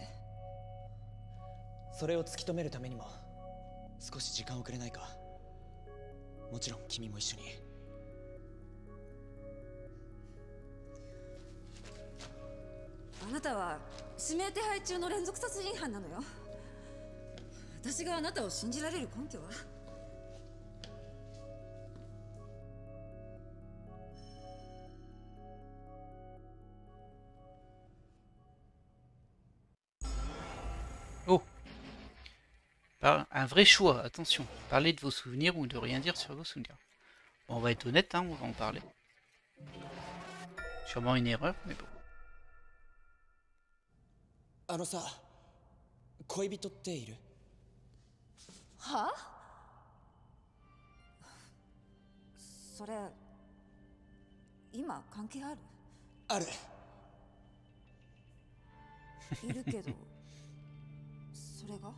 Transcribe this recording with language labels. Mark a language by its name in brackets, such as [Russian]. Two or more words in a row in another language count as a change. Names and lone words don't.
[Japanese] それを突き止めるためにも少し時間をくれないか。もちろん君も一緒に。あなたは指名手配中の連続殺人犯なのよ。私があなたを信じられる根拠は？ [French] Oh, un vrai choix, attention. Parlez de vos souvenirs ou de rien dire sur vos souvenirs. Bon, on va être honnête, hein, on va en parler. Sûrement une erreur, mais bon. [Japanese] あのさ、恋人っている？は？それ今関係ある？ある。いるけどそれが？